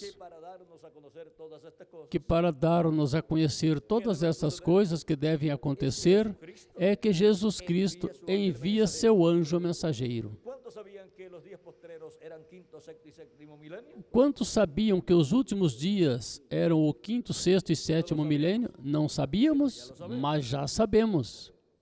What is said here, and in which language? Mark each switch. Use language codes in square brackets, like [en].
[es] que para darnos a conocer todas estas cosas, [pt] que para dar-nos a conhecer todas essas coisas que devem acontecer, é que Jesus Cristo envia seu anjo mensageiro. [es] ¿cuántos sabían que los días postreros eran quinto, sexto y séptimo milenio? [pt] Quantos sabiam que os últimos dias eram o quinto, sexto e sétimo milênio? Não sabíamos, mas já sabemos.